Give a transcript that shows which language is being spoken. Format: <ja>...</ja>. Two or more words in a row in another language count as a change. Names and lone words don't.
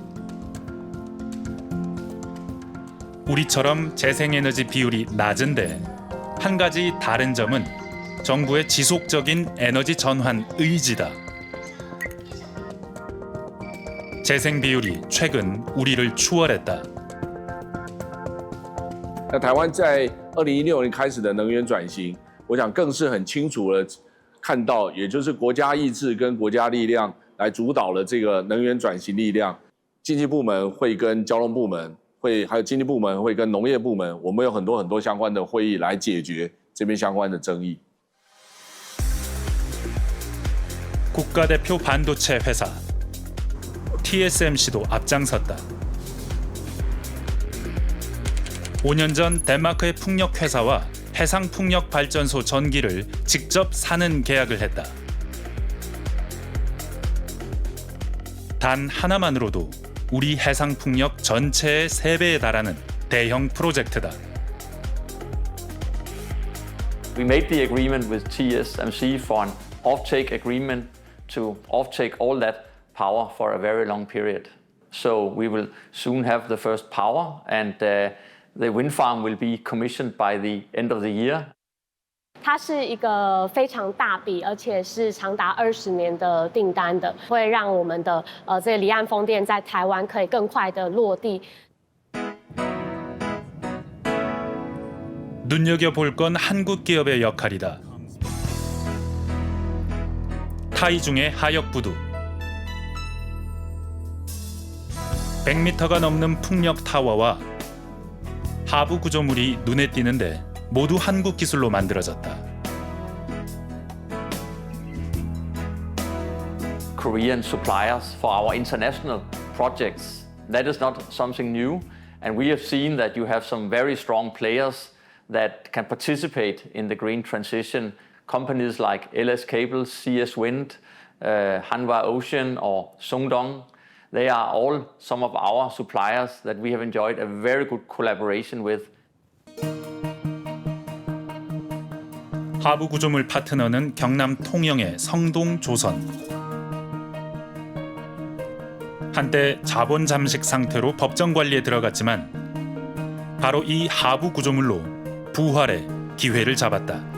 <ko>우리처럼 재생에너지 비율이 낮은데 한 가지 다른 점은 정부의 지속적인 에너지 전환 의지다. 재생 비율이 최근 우리를 추월했다.</ko> <zh>那台湾在2016年开始的能源转型，我想更是很清楚的看到，也就是国家意志跟国家力量来主导了这个能源转型力量。经济部门会跟交通部门还有经济部门会跟农业部门，我们有很多相关的会议来解决这边相关的争议。</zh> <ko>국가대표 반도체 회사 TSMC도 앞장섰다. 5년 전 덴마크의 풍력 회사와 해상 풍력 발전소 전기를 직접 사는 계약을 했다. 단 하나만으로도 우리 해상 풍력 전체의 3배에 달하는 대형 프로젝트다.</ko> <en>We made the agreement with TSMC for an offtake agreement to offtake all that power for a very long period. So we will soon have the first power and the wind farm will be commissioned by the end of the year.</en> <zh>它是一个非常大笔，而且是长达20年的订单的，会让我们的这个离岸风电在台湾可以更快的落地。</zh> <ko>눈여겨볼 건 한국 기업의 역할이다. 타이중의 하역부두 100m가 넘는 풍력 타워와 하부 구조물이 눈에 띄는데 모두 한국 기술로 만들어졌다.</ko> <en>Korean suppliers for our international projects. That is not something new, and we have seen that you have some very strong players that can participate in the green transition. Companies like LS Cables, CS Wind, Hanwha Ocean or Sungdong. They are all some of our suppliers that we have enjoyed a very good collaboration with.</en> <ko>하부 구조물 파트너는 경남 통영의 성동조선. 한때 자본 잠식 상태로 법정 관리에 들어갔지만 바로 이 하부 구조물로 부활의 기회를 잡았다.</ko>